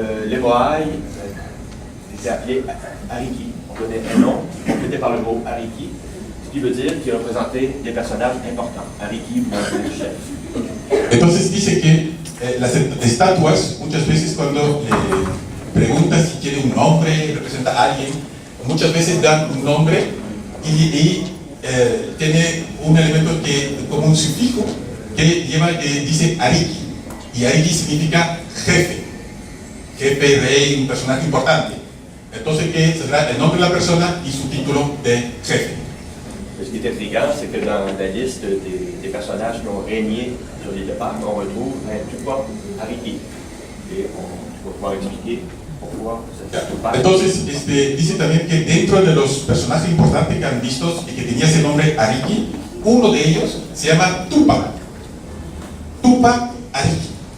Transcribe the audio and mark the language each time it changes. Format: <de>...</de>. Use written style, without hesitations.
<fr>Les Moai étaient appelés Ariki. On donnait un nom complété par le mot Ariki, ce qui veut dire qu'ils représentaient des personnages importants. Ariki ou un chef.</fr> <es>Entonces dice que las estatuas, muchas veces cuando le preguntas si tiene un nombre, representa a alguien, muchas veces dan un nombre y tiene un elemento como un sufijo que dice Ariki. Y Ariki significa jefe, rey, un personaje importante. Entonces que será el nombre de la persona y su título de jefe.</es> <fr>Ce qui est intriguant, c'est que dans la liste des personnages qui ont régné sur l'île de Pâques, on retrouve un Tupac Ariki. Et on va pouvoir expliquer pourquoi c'est Tupac.</fr> <es>Entonces, dice también que dentro de los personajes importantes que han visto y que tenía ese nombre Ariki, uno de ellos se llama Tupac. Tupac Ariki.</es>